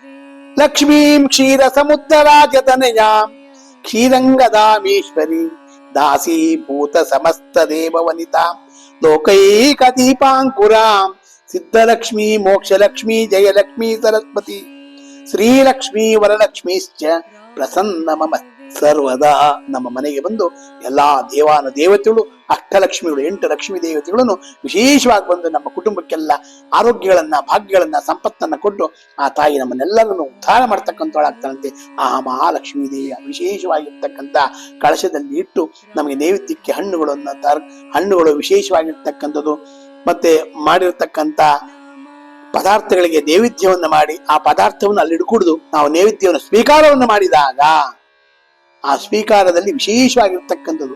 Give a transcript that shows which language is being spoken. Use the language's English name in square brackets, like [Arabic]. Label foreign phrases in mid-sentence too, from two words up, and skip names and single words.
[Sanskrit] ಲಕ್ಷ್ಮೀಂ ಕ್ಷೀರ ಸಮುದ್ರ ರಾಜತನಯಾಂ ಕ್ಷೀರಂಗದಾಮೇಶ್ವರಿ ದಾಸೀಭೂತ ಸಮಸ್ತ ದೇವವನಿತಾ ಲೋಕೈಕ ದೀಪಾಂಕುರಾಂ ಸಿದ್ಧಲಕ್ಷ್ಮೀ ಮೋಕ್ಷಲಕ್ಷ್ಮೀ ಜಯಲಕ್ಷ್ಮೀ ಸರಸ್ವತಿ ಶ್ರೀಲಕ್ಷ್ಮೀ ವರಲಕ್ಷ್ಮೀಶ್ಚ ಪ್ರಸನ್ನ ಮಮ ಸರ್ವದಾ. [Kannada] ನಮ್ಮ ಮನೆಗೆ ಬಂದು ಎಲ್ಲಾ ದೇವಾನ ದೇವತೆಗಳು, ಅಷ್ಟಲಕ್ಷ್ಮಿಗಳು, 8 ಲಕ್ಷ್ಮೀ ದೇವತೆಗಳನ್ನು ವಿಶೇಷವಾಗಿ ಬಂದು ನಮ್ಮ ಕುಟುಂಬಕ್ಕೆಲ್ಲ ಆರೋಗ್ಯಗಳನ್ನ, ಭಾಗ್ಯಗಳನ್ನ, ಸಂಪತ್ತನ್ನ ಕೊಟ್ಟು ಆ ತಾಯಿ ನಮ್ಮನ್ನೆಲ್ಲರನ್ನು ಉದ್ಧಾರ ಮಾಡ್ತಕ್ಕಂಥವಳಾಗ್ತಾಳಂತೆ. ಆ ಮಹಾಲಕ್ಷ್ಮೀ ದೇವಿಯ ವಿಶೇಷವಾಗಿರ್ತಕ್ಕಂಥ ಕಳಶದಲ್ಲಿ ಇಟ್ಟು ನಮಗೆ ನೈವೇದ್ಯಕ್ಕೆ ಹಣ್ಣುಗಳು ವಿಶೇಷವಾಗಿರ್ತಕ್ಕಂಥದ್ದು, ಮತ್ತೆ ಮಾಡಿರ್ತಕ್ಕಂಥ ಪದಾರ್ಥಗಳಿಗೆ ನೈವೇದ್ಯವನ್ನ ಮಾಡಿ ಆ ಪದಾರ್ಥವನ್ನು ಅಲ್ಲಿ ಇಡ್ಕೂಡ್ದು ನಾವು ನೈವೇದ್ಯವನ್ನು ಸ್ವೀಕಾರವನ್ನು ಮಾಡಿದಾಗ ಆ ಸ್ವೀಕಾರದಲ್ಲಿ ವಿಶೇಷವಾಗಿರ್ತಕ್ಕಂಥದ್ದು.